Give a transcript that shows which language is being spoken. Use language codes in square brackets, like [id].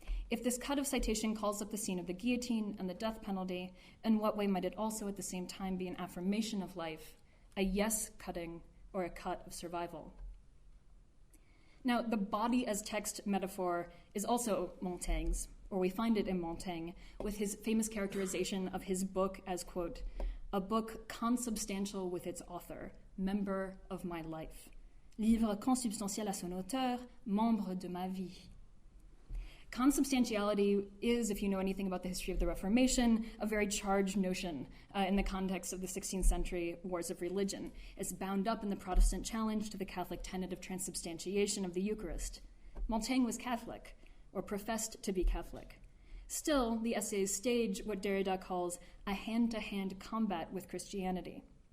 [en] If this cut of citation calls up the scene of the guillotine and the death penalty, in what way might it also at the same time be an affirmation of life, a yes cutting or a cut of survival? Now, the body as text metaphor is also Montaigne's, or we find it in Montaigne, with his famous characterization of his book as, quote, a book consubstantial with its author, member of my life. [fr] Livre consubstantiel à son auteur, membre de ma vie. [en] Consubstantiality is, if you know anything about the history of the Reformation, a very charged notion in the context of the 16th century wars of religion. It's bound up in the Protestant challenge to the Catholic tenet of transubstantiation of the Eucharist. Montaigne was Catholic, or professed to be Catholic. Still, the essays stage what Derrida calls a hand-to-hand combat with Christianity.